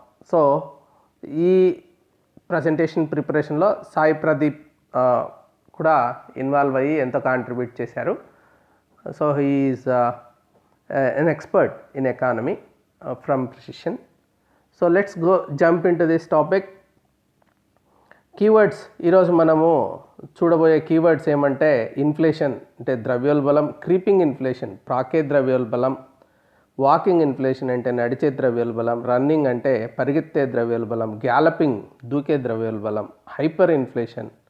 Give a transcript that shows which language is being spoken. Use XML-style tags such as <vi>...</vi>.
<te>So ఈ presentation ప్రిపరేషన్లో సాయి ప్రదీప్ కూడా ఇన్వాల్వ్ అయ్యి ఎంతో కాంట్రిబ్యూట్ చేశారు.</te> <en>So he is an expert in economy from Precision. So let's go jump into this topic.</en> <te>Keywords ఈరోజు మనము చూడబోయే కీవర్డ్స్ ఏమంటే ఇన్ఫ్లేషన్ అంటే ద్రవ్యోల్బణం, క్రీపింగ్ ఇన్ఫ్లేషన్ ప్రాకే ద్రవ్యోల్బణం, వాకింగ్ ఇన్ఫ్లేషన్ అంటే నడిచే ద్రవ్యోల్బణం, రన్నింగ్ అంటే పరిగెత్తే ద్రవ్యోల్బణం, గ్యాలపింగ్ దూకే ద్రవ్యోల్బణం, హైపర్ ఇన్ఫ్లేషన్,</te>